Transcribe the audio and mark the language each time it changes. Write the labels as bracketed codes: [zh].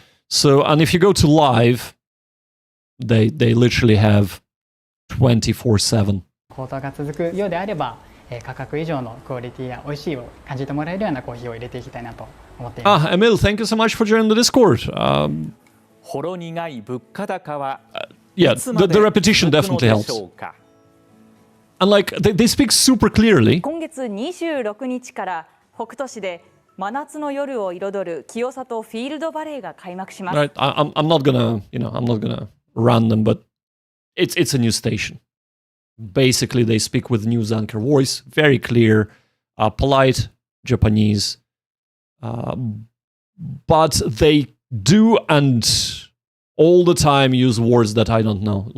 [en] So, and if you go to live, they literally have 24/7. [ja] 高騰が続くようであれば、価格以上のクオリティや美味しいを感じてもらえるようなコーヒーを入れていきたいなと思っています。 [en] Emil, thank you so much for joining the Discord. [ja] ほろ苦い物価高は [en] Yeah, the repetition definitely helps. And like, they speak super clearly. [ja] 今月26日から北斗市で真夏の夜を彩る清里フィールドバレーが開幕します。 [en] Right, I'm not gonna, I'm not gonna run them, but it's a news station. Basically, they speak with news anchor voice, very clear, polite Japanese, but they do and all the time use words that I don't know.